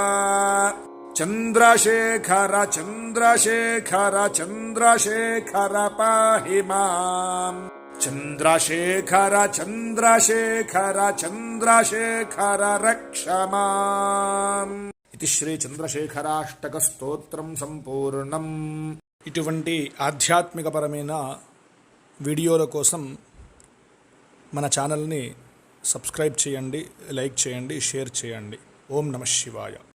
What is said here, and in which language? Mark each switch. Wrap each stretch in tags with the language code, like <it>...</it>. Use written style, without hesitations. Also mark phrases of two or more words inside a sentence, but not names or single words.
<sa>चन्द्रशेखर चन्द्रशेखर चन्द्रशेखर पाहि माम्। चन्द्रशेखर चन्द्रशेखर चन्द्रशेखर रक्ष माम्। इति श्री चन्द्रशेखराष्टक स्तोत्रं సంపూర్ణం।</sa> <te>ఇటువంటి ఆధ్యాత్మికపరమైన వీడియోల కోసం మన ఛానల్ని సబ్స్క్రైబ్ చేయండి, లైక్ చేయండి, షేర్ చేయండి.</te> <sa>ఓం నమ శివాయ.</sa>